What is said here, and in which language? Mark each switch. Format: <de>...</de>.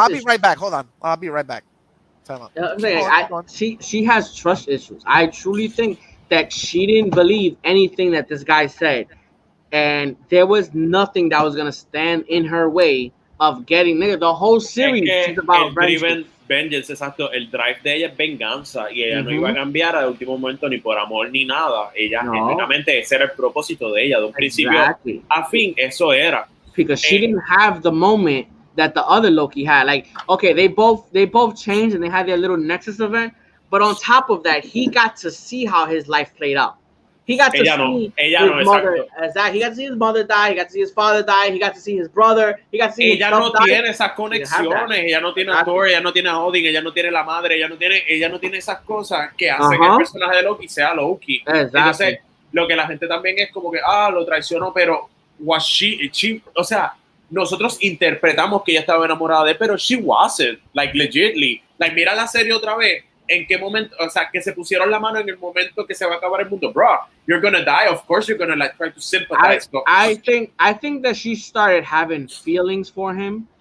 <en>I'll be right back. Hold on. I'll be right back. Time out. I'm saying, she has trust issues. I truly think that she didn't believe anything that this guy said, and there was nothing that was gonna stand in her way of getting nigga. The whole series is about</en> <es>vengeance, exacto. El drive de ella es venganza y ella no iba a cambiar al último momento ni por amor ni nada. Ella genuinamente ese era el propósito de ella de un principio a fin. Eso era</es> <en>because she didn't have the moment that the other Loki had. Like okay, they both changed and they had their little Nexus event, but on top of that, he got to see how his life played out. He got to see his mother. He got to see his mother die. He got to see his father die. He got to see his brother. He got to see.</en> <es>Ella no tiene esas conexiones. Ella no tiene a Thor. Ella no tiene a Odin. Ella no tiene la madre. Ella no tiene esas cosas que hacen que el personaje de Loki sea Loki. Entonces, lo que la gente también es como que lo traicionó, pero o sea, nosotros interpretamos que ella estaba enamorada de él, pero</es> <en>she wasn't, like legitly.</en> <es>Like mira la serie otra vez. ¿En qué momento? O sea, que se pusieron la mano en el momento que se va a acabar el mundo, bro.</es> <en>You're gonna die. Of course, you're gonna like try to sympathize. I think that she started having feelings for him.</en>